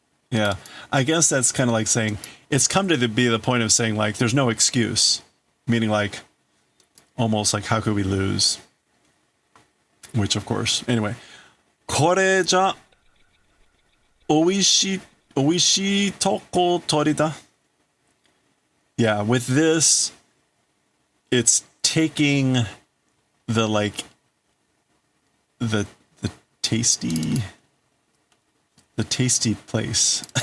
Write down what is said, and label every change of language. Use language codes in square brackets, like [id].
[en] Yeah, I guess that's kind of like saying, it's come to be the point of saying like, there's no excuse. Meaning like, almost like, how could we lose? Which of course, anyway. [ja] これじゃ、おいしいとこ取りだ. [en] Yeah, with this, it's taking the like, the tasty place.